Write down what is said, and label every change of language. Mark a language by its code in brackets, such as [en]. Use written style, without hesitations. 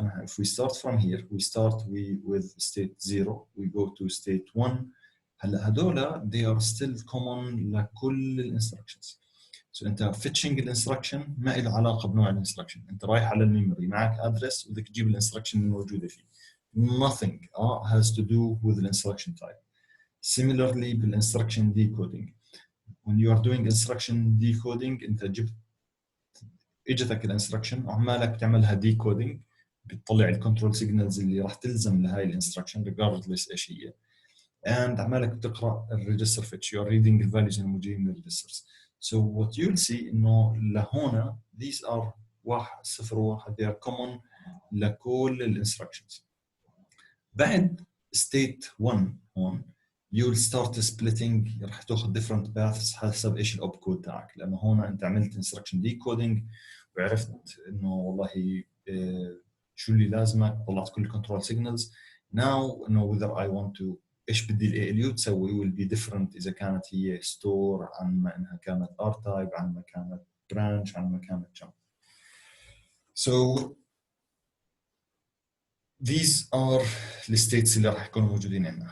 [en] So if we start from here, we start with state 0, we go to state 1. [ar] هلا هدول [en] they are still common [ar] لكل الانستراكشنز. So انت fetching الانستراكشن ما له علاقه بنوع الانستراكشن، انت رايح على الميموري معك ادرس وبدك تجيب الانستراكشن الموجوده فيه. [en] Nothing has to do with the instruction type. [ar] Similarly بالinstruction decoding, [en] when you are doing instruction decoding [ar] انت جبت اجتك الانستراكشن وعمالك تعملها ديكودينج، بتطلع الكنترول سيجنالز اللي راح تلزم لهي الانستراكشن regardless ايش هي، and عمالك بتقرا الريجستر فيتش، [en] you are reading the values [ar] الموجودين من الريجسترز. [en] So what you'll see [ar] انه لهنا [en] these are 1 0 1 they are common لكل الانستراكشنز. [ar] بعد state 1 هون [en] you'll start splitting، [ar] راح تاخذ different paths حسب ايش الاوب كود تاعك، لانه هون انت عملت instruction decoding وعرفت انه والله شو اللي لازمك، طلعت كل الكنترول سيجنالز. now انه [en] whether I want to [ar] ايش بدي ال ALU تسوي [en] will be different [ar] اذا كانت هي store عن ما انها كانت R type، عن ما كانت branch، عن ما كانت jump. [en] So these are the states [ar] اللي راح يكونوا موجودين عندنا.